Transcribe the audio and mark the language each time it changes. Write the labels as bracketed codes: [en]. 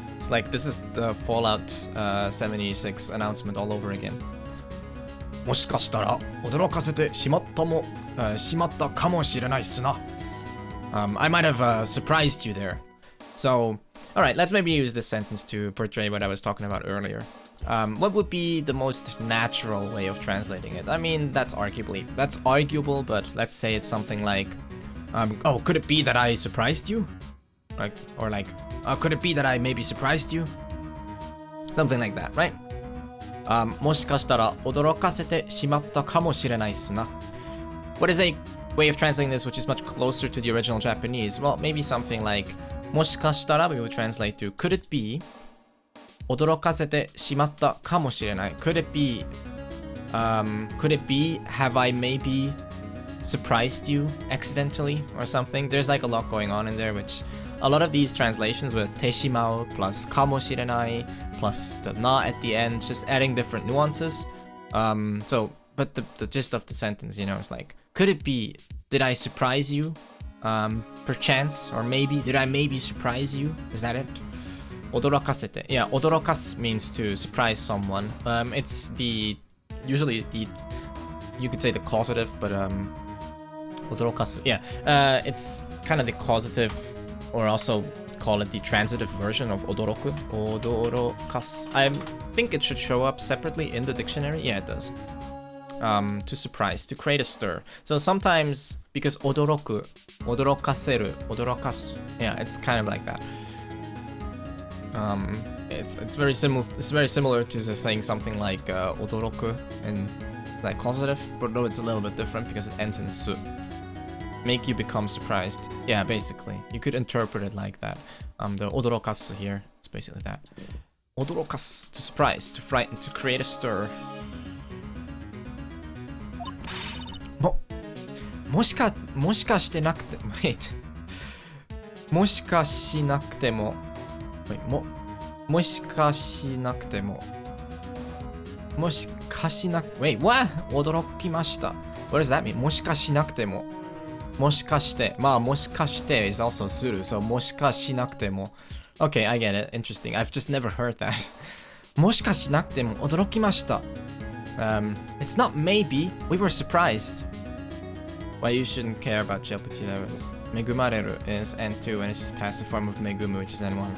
[en] Like, this is the Fallout 76 announcement all over again. [ja] もしかしたら驚かせてしまったかもしれないっすな. [en] I might have surprised you there. So, alright, let's maybe use this sentence to portray what I was talking about earlier. What would be the most natural way of translating it? I mean, that's arguable, but let's say it's something like, oh, could it be that I surprised you? Like, or like, could it be that I maybe surprised you? Something like that, right? [ja] もしかしたら驚かせてしまったかもしれないっすな. [en] What is a way of translating this which is much closer to the original Japanese? Well, maybe something like もしかしたら we would translate to could it be [ja] 驚かせてしまったかもしれない。 [en] Could it be, have I maybe surprised you accidentally or something? There's like a lot going on in there, which a lot of these translations with てしまう plus かもしれない plus the na at the end, just adding different nuances. But the gist of the sentence, you know, is like, could it be, did I surprise you? Perchance, or maybe, did I maybe surprise you? Is that it? 驚かせて. Yeah, 驚かす means to surprise someone. It's usually you could say the causative, but 驚かす. Yeah, it's kind of the causative, or also call it the transitive version of 驚く. [ja] 驚かす. [en] I think it should show up separately in the dictionary. Yeah, it does. To surprise, to create a stir. So sometimes, because 驚く, 驚かせる, 驚かす. Yeah, it's kind of like that. It's very similar. It's very similar to just saying something like 驚く and like causative, but no, it's a little bit different because it ends in su. Make you become surprised. Yeah, basically, you could interpret it like that. The 驚かす here is basically that. 驚かす to surprise, to frighten, to create a stir. もしかしてなくて wait もしかしなくても wait もしかしなくても wait what 驚きました what does that mean もしかしなくても もしかしてまあもしかして is also する so もしかしなくても okay I get it interesting I've just never heard that [ja] もしかしなくても驚きました [en] it's not maybe we were surprised. Why you shouldn't care about Jeopardy levels. 恵まれる is N2 and it's just passive form of 恵む which is N1.